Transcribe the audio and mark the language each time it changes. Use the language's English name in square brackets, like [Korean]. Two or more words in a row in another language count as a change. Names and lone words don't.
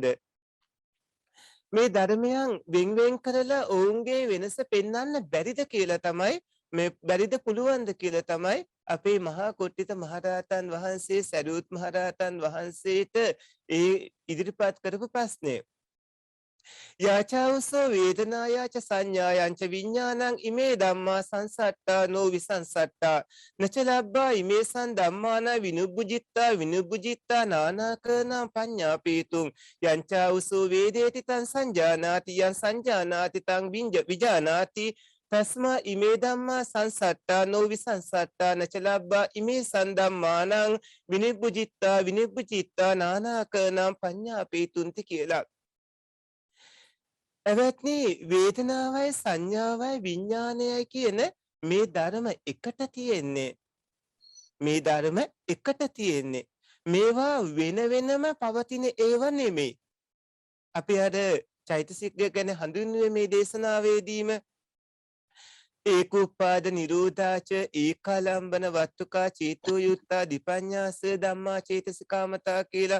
[Sinhala] මේ ධර්මයන් වෙන් වෙන් කරලා ඔවුන්ගේ වෙනස පෙන්වන්න බැරිද කියලා තමයි මේ බැරිද පුළුවන්ද කියලා තමයි අපේ මහා කොට්ටිත මහරහතන් වහන්සේ සරියුත් මහරහතන් වහන්සේට ඒ ඉදිරිපත් කරපු ප්‍රශ්නය. [Pali] යාචාවසෝ වේදනායාච සංඥායංච විඥානං ඉමේ ධම්මා සංසට්ටා නෝ විසංසට්ටා නචලබ්බා ඉමේසං ධම්මාන විනුබ්බුජිත්තා නානාකරණං පඤ්ඤාපීතුං යංචාවසෝ වේදේති තං සංජානාති යං සංජානාති තං විජානාති තස්මා ඉමේ ධම්මා සංසට්ටා නෝ විසංසට්ටා නචලබ්බා ඉමේසං ධම්මානං විනුබ්බුජිත්තා නානාකරණං පඤ්ඤාපීතුන්ති කියලා. [Sinhala] එවත්නි වේදනාවයි සංඥාවයි විඥානයයි කියන මේ ධර්ම එකට තියෙන්නේ. මේ ධර්ම එකට තියෙන්නේ. මේවා වෙන වෙනම පවතින ඒවා නෙමෙයි. අපි අර චෛතසික ගැන හඳුන්වන්නේ මේ දේශනාවේදීම [Pali] ඒකෝපාද නිරෝධාච ඒකාලම්බන වත්තුකා චේතෝ යුත්තා දිපඤ්ඤාස ධම්මා චේතසිකාමතා [Sinhala] කියලා.